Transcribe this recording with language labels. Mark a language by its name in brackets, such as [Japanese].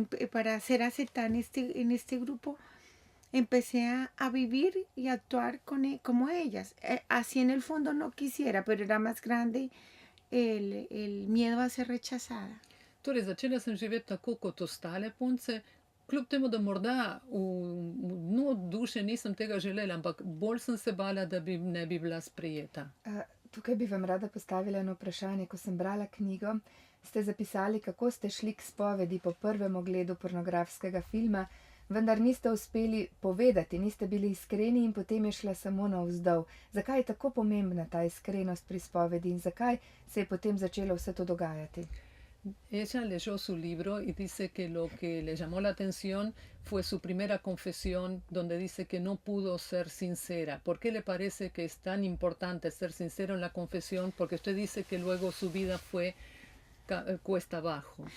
[Spanish] Para ser aceptada en este grupo, empecé a vivir y actuar como ellas. Así en el fondo no quisiera, pero era más grande el miedo a ser rechazada. [Slovenian] Torej, začela sem živeti tako kot ostale punce, kljub temu, da morda v dnu duše nisem tega želela, ampak bolj sem se bala, da ne bi bila sprejeta. Tukaj bi vam rada postavila eno vprašanje. Ko sem brala knjigo, ste zapisali, kako ste šli k spovedi po prvem ogledu pornografskega filma, vendar niste uspeli povedati, niste bili iskreni in potem je šla samo navzdol. Zakaj je tako pomembna ta iskrenost pri spovedi in zakaj se je potem začelo vse to dogajati? [Spanish] Ella leyó su libro y dice que lo que le llamó la atención fue su primera confesión, donde dice que no pudo ser sincera. ¿Por qué le parece que es tan importante ser sincero en la confesión? Porque usted dice que luego su vida fue cuesta abajo.